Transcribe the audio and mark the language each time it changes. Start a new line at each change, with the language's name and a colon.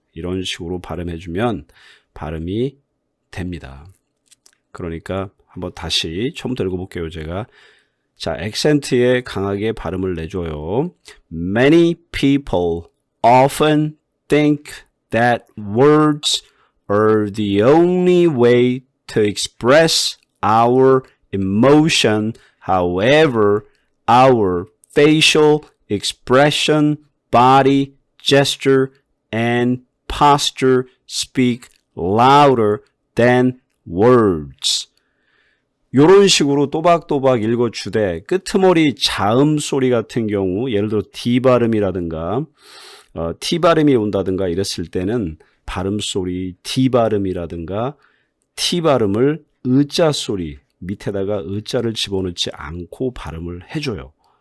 Korean: 이런 식으로 발음해주면 발음이 됩니다. 그러니까 한번 다시 처음부터 읽어볼게요, 제가. 자, 액센트에 강하게 발음을 내줘요.
English: Many people often think that words are the only way to express our emotion. However, our facial expression, body, gesture, and posture speak louder than words.
Korean: 이런 식으로 또박또박 읽어주되 끄트머리 자음 소리 같은 경우 예를 들어 D 발음이라든가 T 발음이 온다든가 이랬을 때는 발음 소리 D 발음이라든가 T 발음을 으자 소리 밑에다가 으자를 집어넣지 않고 발음을 해줘요.